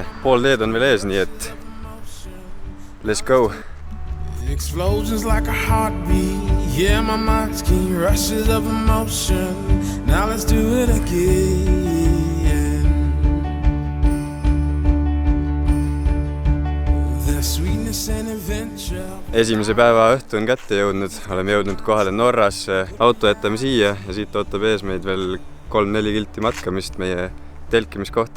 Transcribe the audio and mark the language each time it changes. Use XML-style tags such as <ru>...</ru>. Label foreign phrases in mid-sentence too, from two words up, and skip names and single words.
<et>Pool teed on veel ees, nii et</et> <en>let's go! Explosions like a heartbeat. Yeah, my mind's keen rushes of emotion. Now let's do it again. The sweetness and adventure.</en> <et>Esimese päeva õhtu on kätte jõudnud, oleme jõudnud kohale Norrasse, auto jätame siia ja siit ootab ees meid veel 3-4 kilti matkamist meie telkimiskohta.</et>